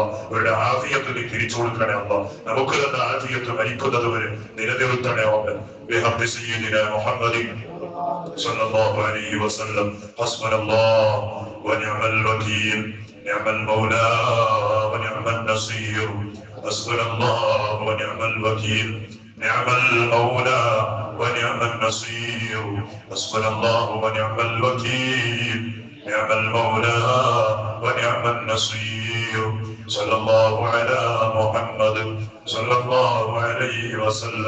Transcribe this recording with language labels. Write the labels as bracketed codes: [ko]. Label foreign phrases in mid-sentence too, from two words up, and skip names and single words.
[ml] അവരുടെ ആഫിയത്ത് നീ തിരിച്ചു കൊടുക്കണേ അല്ലാ. നമുക്ക് തന്നെ ആഫിയത്ത് മരിക്കുന്നത് വരെ നിലനിർത്തണേ അല്ലാ. [ar] بحق سيدنا محمد صلى الله عليه وسلم. حسبنا الله ونعم الوكيل نعم المولى ونعم النصير. حسبنا الله ونعم الوكيل, نعم المولى ونعم النصير. حسبنا الله ونعم الوكيل، نعم المولى ونعم النصير. صلى الله على محمد صلى الله عليه وسلم.